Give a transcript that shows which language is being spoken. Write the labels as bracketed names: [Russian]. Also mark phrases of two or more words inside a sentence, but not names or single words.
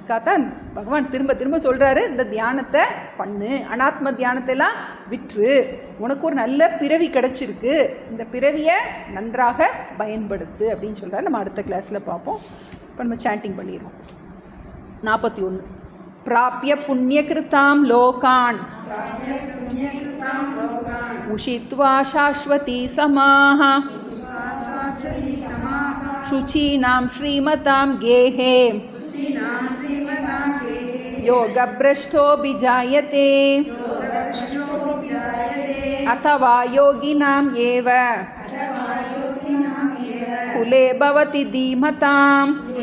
[Tamil] அதுக்காகத்தான் பகவான் திரும்ப திரும்ப சொல்கிறாரு, இந்த தியானத்தை பண்ணு, அனாத்ம தியானத்தைலாம் விற்று, உனக்கு ஒரு நல்ல பிறவி கிடச்சிருக்கு, இந்த பிறவியை நன்றாக பயன்படுத்து அப்படின்னு சொல்கிறார். நம்ம அடுத்த கிளாஸில் பார்ப்போம். இப்போ நம்ம சாண்டிங் பண்ணிடுவோம். 41. [Sanskrit] प्राप्य पुण्यकृतां लोकान् उषित्वा शाश्वती समाः शुचीनां श्रीमतां गेहे योगभ्रष्टोऽभिजायते अथवा योगिनाम् एव कुले भवति धीमताम्